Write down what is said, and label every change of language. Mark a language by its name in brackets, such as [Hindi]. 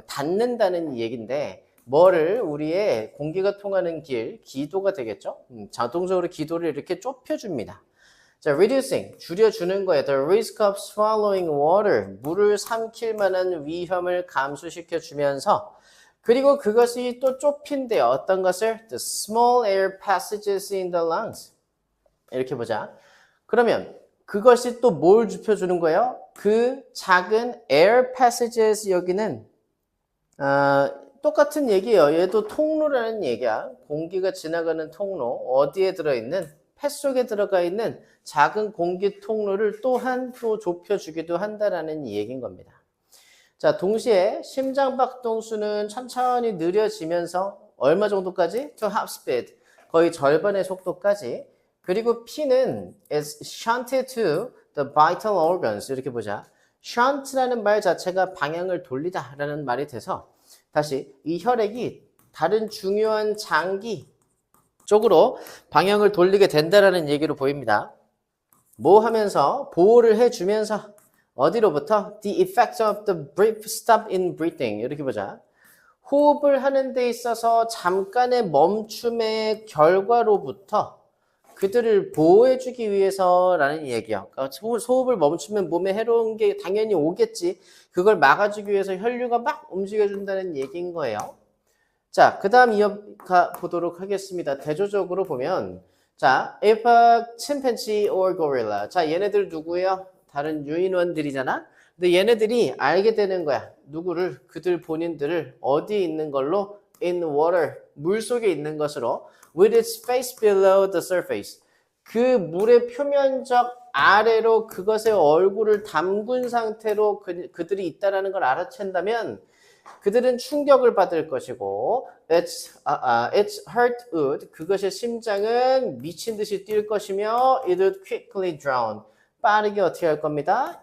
[Korean] 닫는다는 얘기인데 뭐를 우리의 공기가 통하는 길, 기도가 되겠죠? 자동적으로 기도를 이렇게 좁혀줍니다. 자, reducing, 줄여주는 거예요. [English] The risk of swallowing water, [Korean] 물을 삼킬 만한 위험을 감소시켜주면서 그리고 그것이 또 좁힌대요. 어떤 것을? [English] The small air passages in the lungs. [Korean] 이렇게 보자. 그러면 그것이 또 뭘 좁혀주는 거예요? 그 작은 air passages 여기는 똑같은 얘기예요. 얘도 통로라는 얘기야. 공기가 지나가는 통로, 어디에 들어있는? 폐 속에 들어가 있는 작은 공기 통로를 또한 또 좁혀주기도 한다라는 얘기인 겁니다. 자, 동시에 심장박동수는 천천히 느려지면서 얼마 정도까지? [English] To half speed. [Korean] 거의 절반의 속도까지. 그리고 피는 [English] is shunted to the vital organs. [Korean] 이렇게 보자. shunt라는 말 자체가 방향을 돌리다 라는 말이 돼서 다시 이 혈액이 다른 중요한 장기 쪽으로 방향을 돌리게 된다라는 얘기로 보입니다. 뭐 하면서? 보호를 해주면서 어디로부터? [English] The effect of the brief stop in breathing. [Korean] 이렇게 보자. 호흡을 하는 데 있어서 잠깐의 멈춤의 결과로부터 그들을 보호해주기 위해서라는 얘기요. 그러니까 호흡을 멈추면 몸에 해로운 게 당연히 오겠지. 그걸 막아주기 위해서 혈류가 막 움직여준다는 얘기인 거예요. 자, 그 다음 이어가 보도록 하겠습니다. 대조적으로 보면 자, [English] if a chimpanzee or gorilla. [Korean] 자, 얘네들 누구예요? 다른 유인원들이잖아. 근데 얘네들이 알게 되는 거야. 누구를? 그들 본인들을 어디에 있는 걸로? [English] In water. [Korean] 물 속에 있는 것으로. [English] With its face below the surface. [Korean] 그 물의 표면적 아래로 그것의 얼굴을 담근 상태로 그들이 있다는 걸 알아챈다면 그들은 충격을 받을 것이고 [English] its heart would [Korean] 그것의 심장은 미친 듯이 뛸 것이며 [English] it would quickly drown [Korean] 빠르게 어떻게 할 겁니다?